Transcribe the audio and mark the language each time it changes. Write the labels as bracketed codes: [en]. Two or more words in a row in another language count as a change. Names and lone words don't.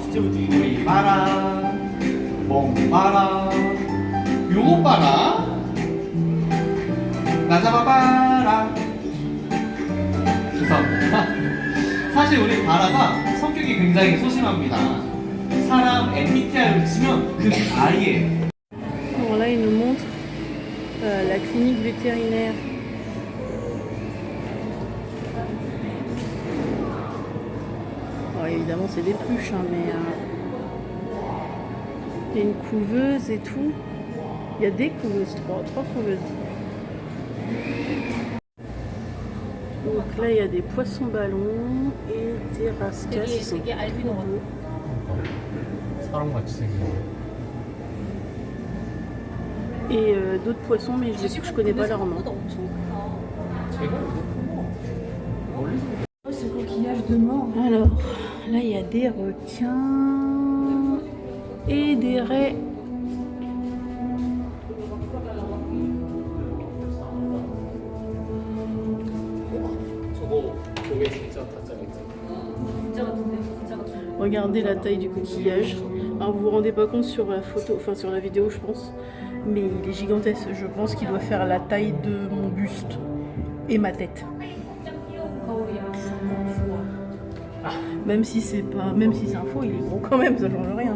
[ko] 우리 바라, 멍바라, 요거 바라, 나 잡아봐라. 죄송합니다. 사실 우리 바라가 성격이 굉장히 소심합니다. 사람 MBTI를 치면 그 아이예요. [fr] Bon, là, il nous montre la clinique vétérinaire. Oh, évidemment, c'est des pluches, hein, mais il y a une couveuse et tout. Il y a des couveuses, trois couveuses. Donc là, il y a des poissons ballons et des rascasses. Ils sont trop beaux. [ko] 사람같이 생긴 [fr] Et d'autres poissons, mais je connais pas leur nom. Ce coquillage de mort. Alors, là, il y a des requins et des raies. [ko] 저거 저게 진짜 가짜겠지. [fr] Regardez la taille du coquillage. Alors, vous vous rendez pas compte sur la photo, enfin sur la vidéo, je pense, mais il est gigantesque. Je pense qu'il doit faire la taille de mon buste et ma tête. Même si c'est un faux, il est gros quand même, ça change rien.